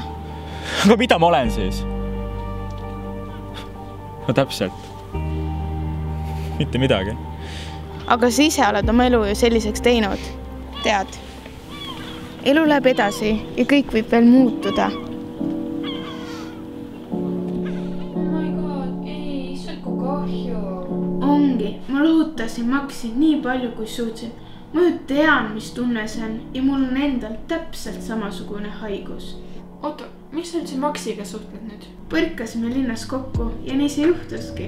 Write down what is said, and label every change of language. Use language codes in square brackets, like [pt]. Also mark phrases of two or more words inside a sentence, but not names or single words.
[et] Aga mida ma olen siis? No täpselt. Mitte midagi. Aga sa ise oled oma elu ju selliseks teinud. Tead. Elu läheb edasi ja kõik võib veel muutuda. [en] Oh my god, [et] ei, sõlku kahju. Ongi, ma lohutasin Maxi nii palju, kui suutsin. Ma ju tean, mis tunne see on ja mul on endal täpselt samasugune haigus. Oota, miks sa üldse Maxiga suhtled nüüd? Põrkasime linnas kokku ja nii see juhtuski.